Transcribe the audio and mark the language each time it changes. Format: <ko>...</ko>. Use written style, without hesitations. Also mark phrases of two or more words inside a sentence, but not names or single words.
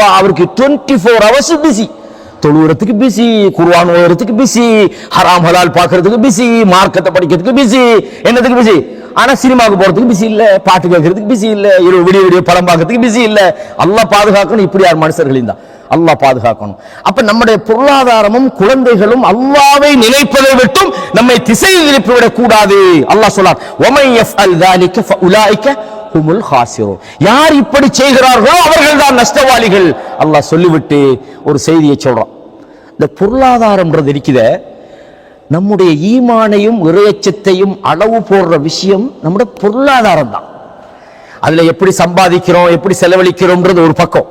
<ta>அவருக்கு 24 hours பிஸி, தொழுகிறதுக்கு பிஸி, குர்ஆன் ஓதுறதுக்கு பிஸி, ஹராம் ஹலால் பார்க்கறதுக்கு பிஸி, மார்க்கத்தை படிக்கிறதுக்கு பிஸி, என்னத்துக்கு பிஸி, ஆனா சினிமாவுக்கு போறதுக்கு பிஸி இல்ல, பாட்டு கேட்கறதுக்கு பிஸி இல்ல, விடிய விடிய படம் பார்க்கறதுக்கு பிஸி இல்ல. அல்லாஹ் பாதுகாக்கணும். இப்படி யார் மனுஷர்கள் தான் அல்லாஹ் பாதுகாக்கணும். அப்ப நம்முடைய பொருளாதாரமும் குழந்தைகளும் அல்லாஹ்வை நினைப்பதை விட்டும் நம்மை திசை திருப்பிவிடக் கூடாது. அல்லாஹ் சொல்றார்,</ta> <ar>ومن يفعل ذلك فاولئك هم الخاسرون,</ar> <ta>யார் இப்படி செய்கிறார்களோ அவர்கள் தான் நஷ்டவாளிகள். அல்லாஹ் சொல்லிவிட்டு ஒரு செய்தியை சொல்றான். இந்த பொருளாதாரம்ன்றது இருக்குத, நம்முடைய ஈமானையும் இறையச்சத்தையும் அளவு போடுற விஷயம் நம்முடைய பொருளாதாரம் தான். அதுல எப்படி சம்பாதிக்கிறோம், எப்படி செலவழிக்கிறோம்ன்றது ஒரு பக்கம்.</ta>